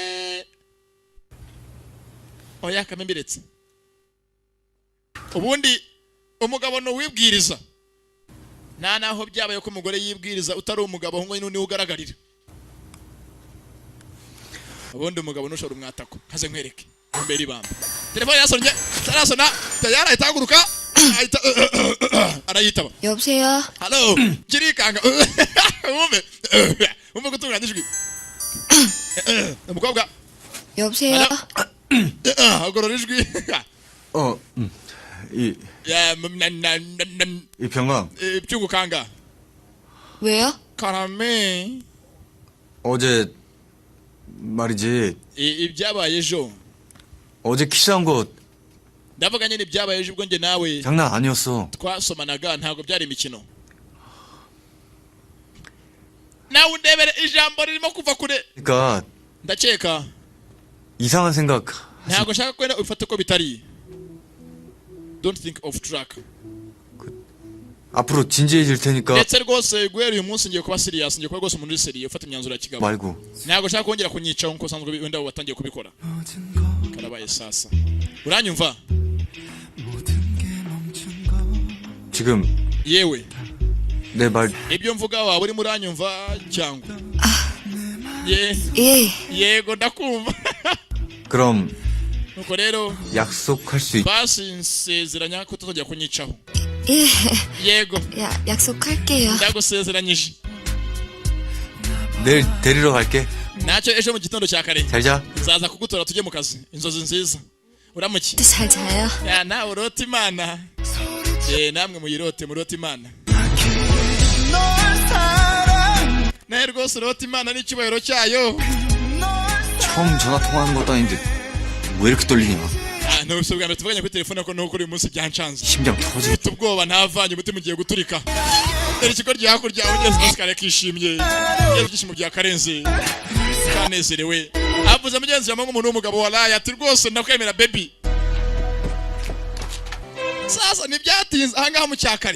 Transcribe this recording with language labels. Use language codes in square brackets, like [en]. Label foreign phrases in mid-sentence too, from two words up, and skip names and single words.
[rw] oya kamembiretse ubundi umugabo no wibwiriza nta naho byabaye ko umugore yibwiriza utari umugabo ngo ni ugaragarira ubundi umugabo nushora umwatako kaze nkwereke mbere ibamba telefone yasonye tarasona tayara itaguruka ahita arayitaba [ko] 여보세요? [rw] hello kirikanga umve gutunganya ijwi umukobwa [ko] 여보세요? [rw] agorora ijwi [ko] 이평강 [rw] byungukanga [ko] 왜요? [rw] karame [ko] 어제 말이지 [rw] ibyabaye ejo [ko] 어제 키스한 거 [rw] ndavuga nyine ibyabaye ejo ubwo njye nawe [ko] 장난 아니었어. [rw] twasomanaga ntabwo byari imikino nawe undebere ijambo ririmo kuva kure. [ko] 그러니까 [rw] Ndakeka [ko] 이상한 생각. [rw] ntabwo nshaka ko ufate ko bitari. [en] Don't think of track. [ko] 앞으로 진지해질 테니까 [rw] ndetse rwose guhera uyu munsi ngiye kuba serious, ngiye kuba rwose umuntu uri serious ufata imyanzuro ya kigabo. [ko] 말고. [rw] ntabwo nshaka kongera kunyicaho nkuko usanzwe wenda watangiye kubikora. Karabaye sasa. uranyumva? [ko] 지금 [rw] yewe [ko] 내 말 [rw] ibyo mvuga waba urimo uranyumva cyangwa? [ko] 예. [rw] yego ndakumva. [ko] 그럼 [rw] nuko rero [ko] 약속할 수 있... [rw] basi nsezeranya ko tutongera kunyicaho. [ko] 예. [rw] yego [ko] 약속할게요. [rw] ndagusezeranyije. [ko] 내일 데리러 갈게. [rw] ntacyo ejo mu gitondo cya kare [ko] 잘 자. [rw] nzaza kugutora tujye mu kazi. inzozi nziza. uramuki? 잘 자요. ya nawe urota imana. namwe muyirote murota imana. nawe rwose urota imana n'icyubahiro cyayo. [ko] 처음 전화 통화하는 것도 아닌데 왜 이렇게 떨리냐? [rw] ntubise bwa mbere tuvuganye kuri telefone ko nuko uyu munsi byancanze. [ko] 심장 터지. [rw] mfite ubwoba ntavanye umutima ugiye guturika. dore ikigo rya hakurya ugeze Oscar kishimye. Yewe ibyishimo bya Karenzi. Kanezerewe. avuze mugenzi wa nk'umuntu w'umugabo waraye ati rwose ndakwemera baby. sasa ntibyatinze ahangaha mu cyakare.